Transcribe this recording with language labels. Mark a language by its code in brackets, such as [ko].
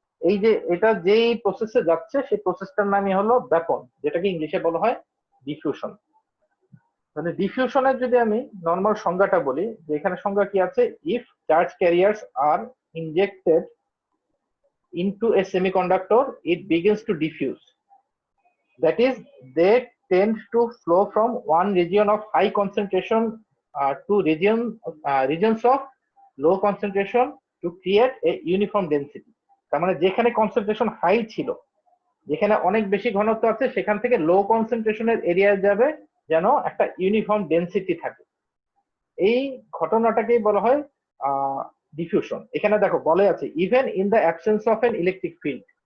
[bn] এই যে এটা যেই প্রসেসে যাচ্ছে সেই প্রসেসটার নামই হলো ব্যাপন, যেটাকে ইংলিশে বলা হয় ডিফিউশন। মানে ডিফিউশনের যদি আমি নর্মাল সংজ্ঞাটা বলি, যে এখানে সংজ্ঞা কি আছে, [en] If charge carriers are injected into a semiconductor, it begins to diffuse. That is, they tend to flow from one region of high concentration to regions of low concentration to create a uniform density. [bn] তার মানে যেখানে concentration high ছিল, যেখানে অনেক বেশি ঘনত্ব আছে, সেখান থেকে লো কনসেন্ট্রেশনের এরিয়া যাবে যেন একটা ইউনিফর্ম ডেন্সিটি থাকে। এই ঘটনাটাকেই বলা হয় ডিফিউশন। এখানে দেখো বলে আছে [en] Even in the absence of an electric field.